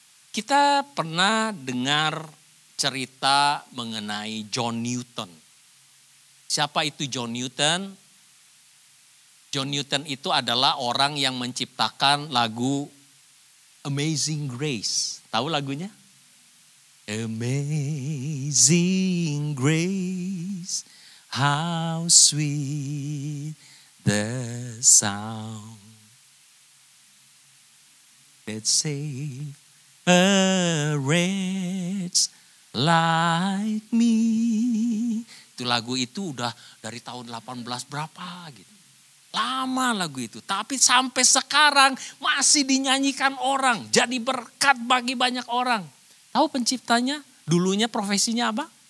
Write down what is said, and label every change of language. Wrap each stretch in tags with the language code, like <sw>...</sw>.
<id>Kita pernah dengar cerita mengenai John Newton. Siapa itu John Newton? John Newton itu adalah orang yang menciptakan lagu Amazing Grace. Tahu lagunya?</id> <en>Amazing Grace, how sweet the sound that saved a wretch like me.</en> <id>Itu lagu itu udah dari tahun 18 berapa gitu. Lama lagu itu, tapi sampai sekarang masih dinyanyikan orang. Jadi berkat bagi banyak orang. Tahu penciptanya? Dulunya profesinya apa?</id>